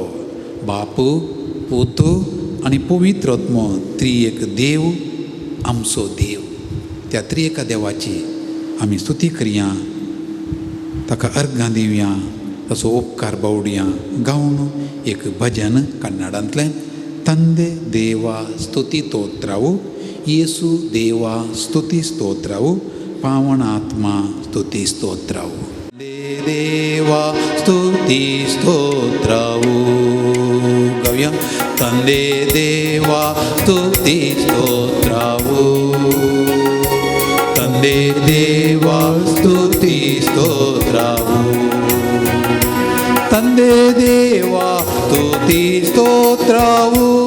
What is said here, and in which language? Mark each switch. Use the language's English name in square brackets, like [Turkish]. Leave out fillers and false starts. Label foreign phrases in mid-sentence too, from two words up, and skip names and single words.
[Konkani] बाप, पुत आनी पवित्र आत्मो त्रिएक देव आमचो देव. त्या त्रिएका देवाची आमी स्तुती करया, ताका अर्गां दिवया, ताचो उपकार बावडया गावन एक भजन कन्नडांतलें. [Kannada] ತಂದೆ ದೇವ ಸ್ತುತಿ ಸ್ತೋತ್ರವು, ಯೇಸು ದೇವ ಸ್ತುತಿ ಸ್ತೋತ್ರವು, ಪಾವನಾತ್ಮ ಸ್ತುತಿ ಸ್ತೋತ್ರವು. ದೇವ ಸ್ತುತಿ ಸ್ತೋತ್ರವು ಗವ್ಯ. ತಂದೆ ದೇವ ಸ್ತುತಿ ಸ್ತೋತ್ರವು, ತಂದೆ ದೇವ ಸ್ತುತಿ ಸ್ತೋತ್ರವು, ತಂದೆ ದೇವ ಸ್ತುತಿ ಸ್ತೋತ್ರವು.